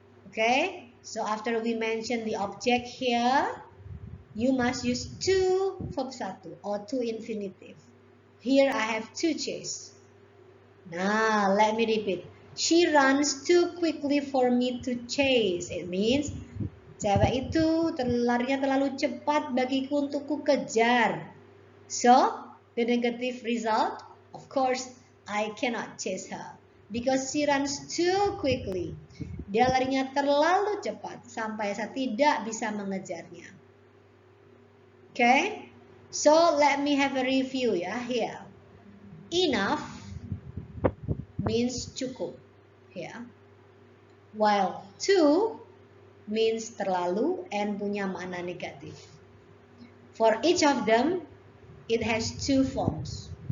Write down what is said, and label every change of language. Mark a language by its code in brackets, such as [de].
[en] Okay, so after we mention the object here, you must use to verb 1 or to infinitive. Here I have to chase. Now, let me repeat. She runs too quickly for me to chase. It means [id] cewek itu larinya terlalu cepat bagiku untuk ku kejar. [en] So, the negative result, of course, I cannot chase her. Because she runs too quickly. [id] Dia larinya terlalu cepat sampai saya tidak bisa mengejarnya. [en] Okay? So, let me have a review ya here. Enough means cukup. Ya. While to means [id] terlalu and punya makna negatif. [en] For each of them, it has two forms.